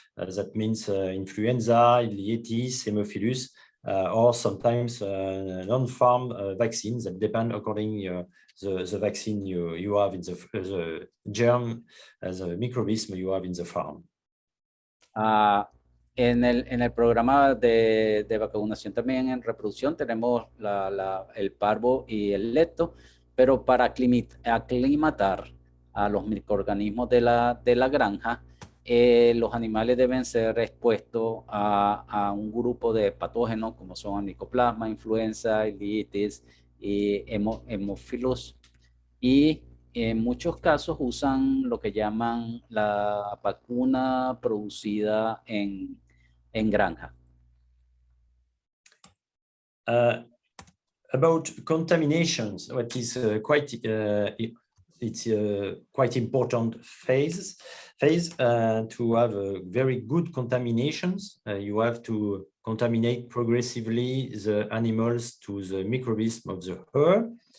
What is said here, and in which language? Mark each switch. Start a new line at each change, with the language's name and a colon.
English: That means influenza, Ileotis, Haemophilus, or sometimes non-farm vaccines that depend according the vaccine you have in the germ, the microorganism you have in the farm.
Spanish: En el programa de vacunación también en reproducción tenemos el parvo y el lepto, pero para aclimatar a los microorganismos de la granja, los animales deben ser expuestos a un grupo de patógenos como son Mycoplasma, influenza, Ileotis y Haemophilus, y en muchos casos usan lo que llaman la vacuna producida en granja.
English: About contaminations, what is quite it's a quite important phase to have a very good contaminations. You have to contaminate progressively the animals to the microbism of the herd.